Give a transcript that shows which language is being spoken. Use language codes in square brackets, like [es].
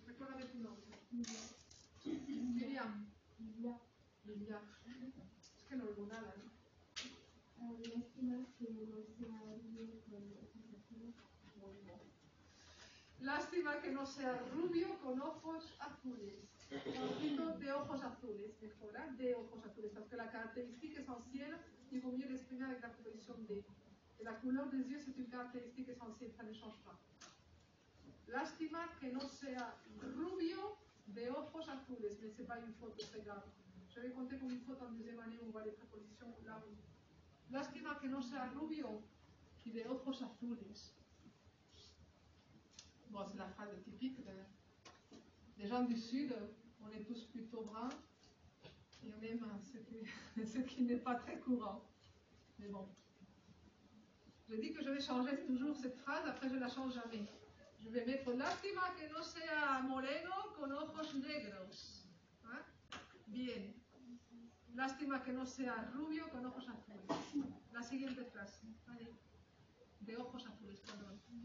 [es] Recuérdame tu nombre. Miriam. Lilia. Es que no oigo nada, ¿no? Lástima que no sea rubio con ojos azules. Lástima que no sea rubio con ojos azules. Ojito de ojos azules, mejor, ¿eh? De ojos azules, [fr] parce que la caractéristique essentielle, il vaut mieux l'exprimer avec la proposition de. Et la couleur des yeux, c'est une caractéristique essentielle, ça ne change pas. [es] Lástima que no sea rubio de ojos azules, [fr] mais c'est pas une faute très grave. Je vais compter comme une faute en deuxième année, on voit les prépositions là où. Lástima que no sea rubio y de ojos azules. Bon, c'est la phrase typique des gens du Sud. On est tous plutôt bruns. Et on aime ce qui n'est pas très courant. Mais bon. Je dis que je vais changer toujours cette phrase, après je ne la change jamais. Je vais mettre [es] lástima que no sea moreno con ojos negros. ¿Eh? Bien. Lástima que no sea rubio con ojos azules. La siguiente frase. ¿Vale? De ojos azules, perdón.